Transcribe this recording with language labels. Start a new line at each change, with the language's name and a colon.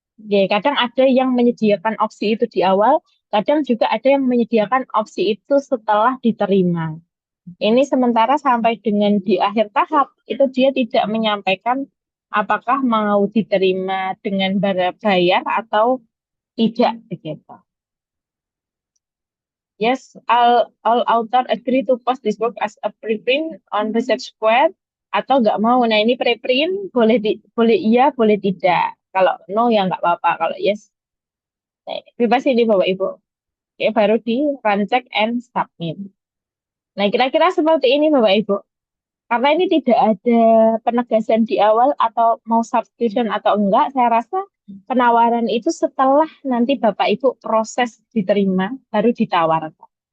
Indonesian: Ya, kadang ada yang menyediakan opsi itu di awal, kadang juga ada yang menyediakan opsi itu setelah diterima. Ini sementara sampai dengan di akhir tahap, itu dia tidak menyampaikan apakah mau diterima dengan bayar atau tidak begitu.
English: Yes, all author agree to post this work as a preprint on Research Square
Indonesian: atau nggak mau. Nah ini preprint boleh iya, boleh tidak. Kalau no ya nggak apa-apa. Kalau yes, nah, bebas ini Bapak Ibu. Oke, baru di run check and submit. Nah kira-kira seperti ini Bapak Ibu. Karena ini tidak ada penegasan di awal atau mau subscription atau enggak, saya rasa penawaran itu setelah nanti Bapak Ibu proses diterima, baru ditawarkan.